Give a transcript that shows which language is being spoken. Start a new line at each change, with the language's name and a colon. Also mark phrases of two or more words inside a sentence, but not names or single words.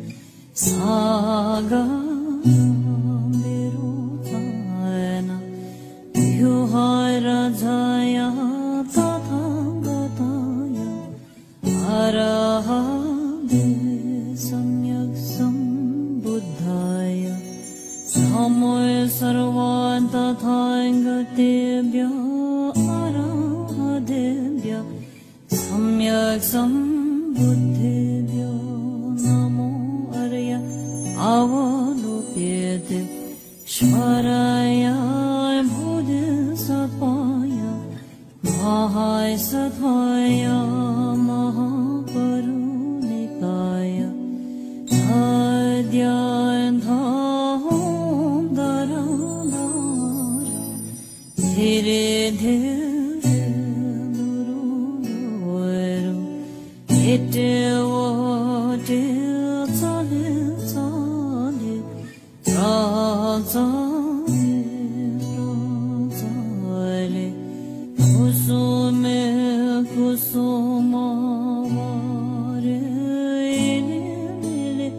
Sanskrit: saga merutana yuhai rajaya tatha gataya arahade samyak sambuddhaya samoy sarvan tatha gatebhya arahadebhya samyak sambuddhebhyo namo arya avalokete shvaraya bodhisattvaya mahai sattvaya mahaparunikaya adhyayandham daradara dhire dhire duru duru ete vote tsale tsale tsale tsale kusume kusumavare ele